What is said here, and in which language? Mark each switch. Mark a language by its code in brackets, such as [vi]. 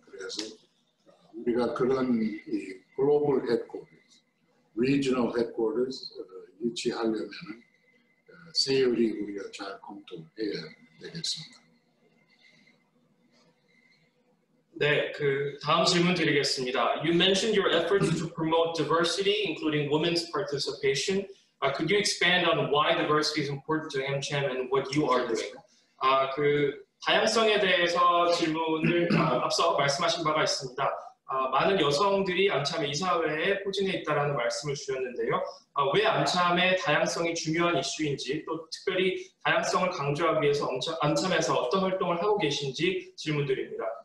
[ko] 그래서 우리가 그런 이 글로벌 헤드쿼터스, 리지널 헤드쿼터스 유치하려면은 세율이 우리가 잘 검토해야 되겠습니다. 네, 다음 질문 드리겠습니다. [en] You mentioned your efforts to promote diversity, including women's participation. Could you expand on why diversity is important to AMCHAM and what you are doing? [ko] 다양성에 대해서 질문을 앞서 말씀하신 바가 있습니다. 많은 여성들이 암참의 이사회에 포진해 있다는 말씀을 주셨는데요. 왜 암참의 다양성이 중요한 이슈인지, 또 특별히 다양성을 강조하기 위해서 암참에서 어떤 활동을 하고 계신지 질문드립니다.